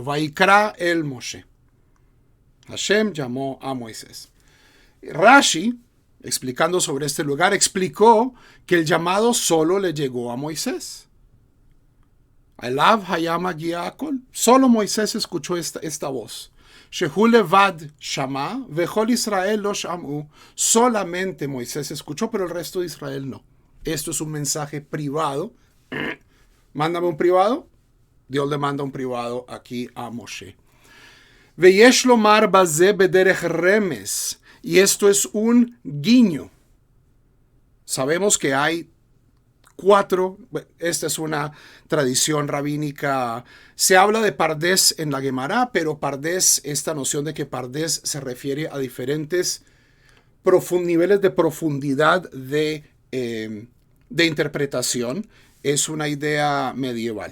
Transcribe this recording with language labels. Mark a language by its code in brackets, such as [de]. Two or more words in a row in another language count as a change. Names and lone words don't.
[he] ויקרא אל משה. [es] Hashem llamó a Moisés. Rashi, explicando sobre este lugar, explicó que el llamado solo le llegó a Moisés. Elav Hayama Giakol. Solo Moisés escuchó esta voz. [he] שהוא לבד שמע, וכל ישראל לא שמעו. [es] Solamente Moisés escuchó, pero el resto de Israel no. Esto es un mensaje privado. Mándame un privado. Dios le manda un privado aquí a Moshe. [he] ויש לומר בזה בדרך רמז. [es] Y esto es un guiño. Sabemos que hay 4, esta es una tradición rabínica. Se habla de Pardes en la Gemara, pero Pardes, esta noción de que Pardes se refiere a diferentes niveles de profundidad de interpretación, es una idea medieval.